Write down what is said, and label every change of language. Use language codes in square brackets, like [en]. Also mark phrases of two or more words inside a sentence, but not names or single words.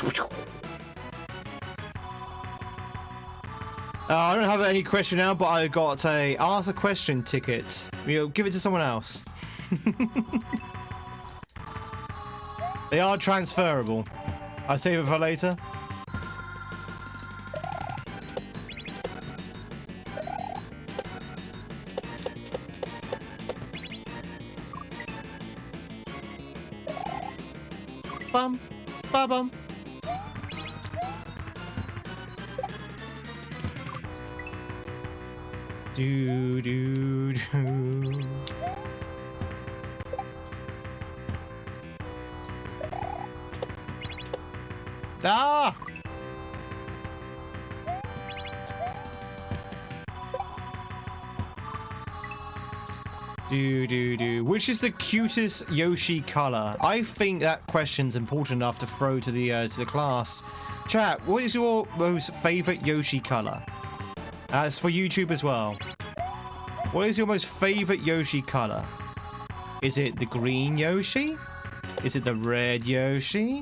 [en] I don't have any question now, but I got a ask a question ticket. Give it to someone else. They are transferable. I'll save it for later. Bum, ba bum. Do do do. Ah! Do do do. Which is the cutest Yoshi color? I think that question's important enough to throw to the class. Chat, what is your most favorite Yoshi color? That's for YouTube as well. What is your most favorite Yoshi color? Is it the green Yoshi? Is it the red Yoshi?